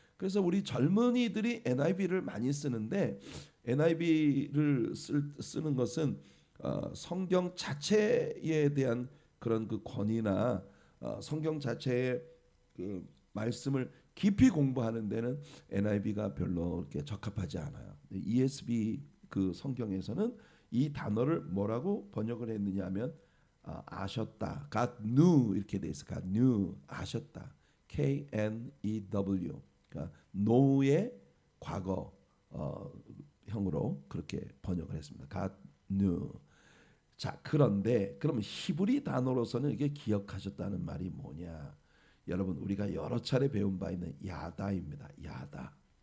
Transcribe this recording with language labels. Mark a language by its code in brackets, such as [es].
[ko] 그래서 우리 젊은이들이 NIV를 많이 쓰는데 NIV를 쓰는 것은 성경 자체에 대한 그런 그 권위나 성경 자체의 그 말씀을 깊이 공부하는 데는 NIV가 별로 이렇게 적합하지 않아요. ESV 그 성경에서는 이 단어를 뭐라고 번역을 했느냐면 아셨다, [en] God knew [ko] 이렇게 돼 있어. [en] God knew [ko] 아셨다, [en] KNEW. [ko] 그러니까 know의 과거 형으로 그렇게 번역을 했습니다. [en] God knew. [ko] 자, 그런데 그러면 히브리 단어로서는 이게 기억하셨다는 말이 뭐냐? 여러분 우리가 여러 차례 배운 바 있는 야다입니다. 야다.